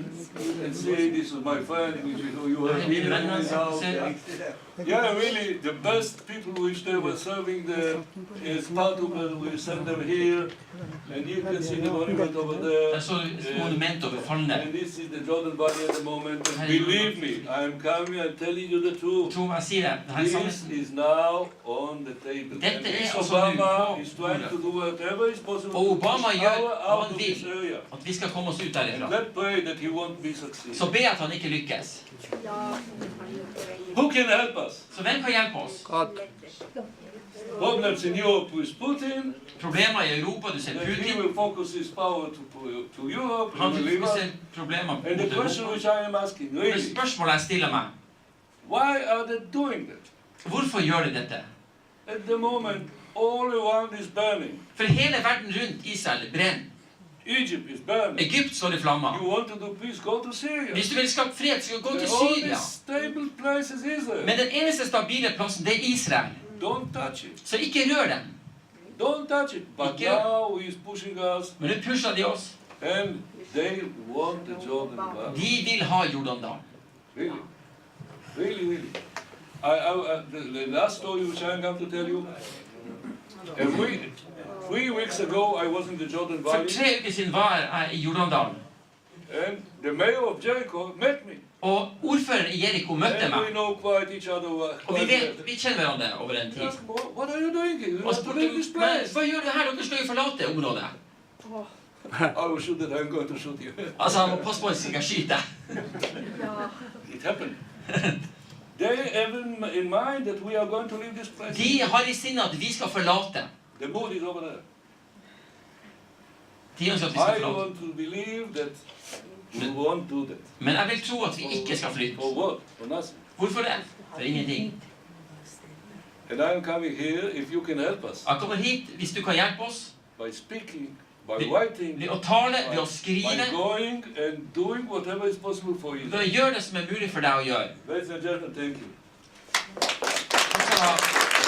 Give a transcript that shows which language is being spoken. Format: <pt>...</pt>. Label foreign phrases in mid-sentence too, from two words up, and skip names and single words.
<en>And see, this is my friend, which you have here in his house. Yeah, really, the best people which they were serving the part of it, we send them here. And you can see the monument over there.</en> <no>Der står et monument over falne.</no> <en>And this is the Jordan Valley at the moment. And believe me, I am coming and telling you the truth.</en> <no>Tro meg, sier det. Det her er</no> <en>This</en> <no>sannheten.</no> <en>is now on the table.</en> <no>Dette</no> <en>And</en> <no>er</no> <en>this</en> <no>altså nå Obama på</no> <en>is trying to do whatever is possible</en> <no>Og</no> <en>to Obama push</en> <no>gjør</no> <en>power</en> <no>hva</no> <en>out</en> <no>han</no> <en>of this</en> <no>vil,</no> <en>area.</en> <no>at vi skal komme oss ut</no> <en>And</en> <no>derifra.</no> <en>let's pray that he won't be succeed.</en> <no>Så be at han ikke lykkes.</no> <en>Who can help us?</en> <no>Så hvem kan hjelpe oss?</no> <en>Problems in Europe with Putin.</en> <no>Problemer i Europa, du ser</no> <en>That he</en> <no>Putin.</no> <en>will focus his power to Europe.</en> <no>Han</no> <en>He will leave us.</en> <no>fokuserer problemer mot</no> <en>And the question</en> <no>Europa.</no> <en>which I am asking,</en> <no>Det</no> <en>really,</en> <no>spørsmålet jeg stiller meg,</no> <en>why are they doing that?</en> <no>hvorfor gjør de dette?</no> <en>At the moment, all around is burning.</en> <no>For hele verden rundt Israel brenner.</no> <en>Egypt is burning.</en> <no>Egypt står i flammer.</no> <en>You want to do peace, go to Syria.</en> <no>Hvis du vil skape fred, så gå</no> <en>The</en> <no>til</no> <en>only</en> <no>Syria.</no> <en>stable place is Israel.</en> <no>Men den eneste stabile plassen, det er Israel.</no> <en>Don't touch it.</en> <no>Så ikke rør den.</no> <en>Don't touch it. But</en> <no>Ikke-</no> <en>now he is pushing us,</en> <no>Men nå pusher de oss.</no> <en>and they want the Jordan Valley.</en> <no>De vil ha Jordandalen.</no> <en>Really, really, really. The last story which I am going to tell you. And 3 weeks ago, I was in the Jordan</en> <no>For</no> <en>Valley,</en> <no>3 uker siden var jeg i Jordandalen.</no> <en>and the mayor of Jericho met me.</en> <no>Og ordføreren i Jericho møtte</no> <en>And we</en> <no>meg.</no> <en>know quite each other.</en> <no>Og vi</no> <en>Quite well.</en> <no>vi kjenner hverandre over en tid.</no> <en>Ask, what are you doing here? You</en> <no>Og</no> <en>have to</en> <no>spurte,</no> <en>leave this</en> <no>men</no> <en>place.</en> <no>hva gjør du her? Dere skal jo forlate området.</no> <en>I will shoot that. I'm going to shoot you.</en> <no>Altså, han må passe på at han ikke skyter.</no> <en>It happened. They have in mind that we are going to leave this place.</en> <no>De har i sinne at vi skal forlate.</no> <en>The mood is over there.</en> <no>De ønsker at vi skal</no> <en>I</en> <no>forlate.</no> <en>want to believe that we won't do that.</en> <no>Men jeg vil tro at vi ikke skal flytte.</no> <en>For what? For nothing.</en> <no>Hvorfor det? For ingenting.</no> <en>And I am coming here if you can help us</en> <no>Jeg kommer hit hvis du kan hjelpe oss.</no> <en>by speaking, by writing,</en> <no>Ved å tale, ved å</no> <en>by</en> <no>skrive,</no> <en>going and doing whatever is possible for you.</en> <no>ved å gjøre det som er mulig for deg å gjøre.</no> <en>Ladies and gentlemen, thank you.</en> <no>Takk skal du ha.</no>